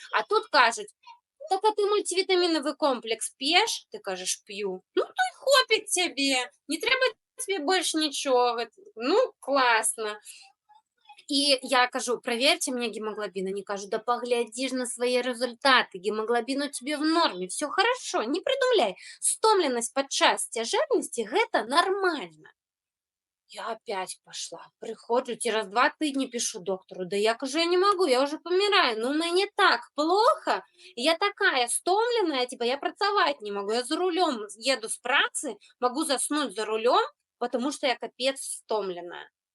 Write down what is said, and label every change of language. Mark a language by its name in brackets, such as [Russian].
[Russian] А тут кажут, так, а ты мультивитаминовый комплекс п'еш? Ты кажеш, п'ю. [Ukrainian] Ну, то й хопить тебе. Не треба тебе [Russian] больше ничего. Ну, классно. И я кажу, проверьте мне гемоглобин. Они кажут, да поглядишь на свои результаты. Гемоглобин у тебя в норме. Все хорошо, не придумляй. [Belarusian] Стомленность падчас цяжарнасці – гэта нормально. [Russian] Я опять пошла, приходжу, через 2 тыдні пишу доктору, да я кажу, я не могу, я уже помираю, ну мне так плохо, [Belarusian] я такая стомленная, [Russian] типа я працаваць не могу, я за рулем еду с працы, могу заснуть за рулем, потому что я капец стомленная.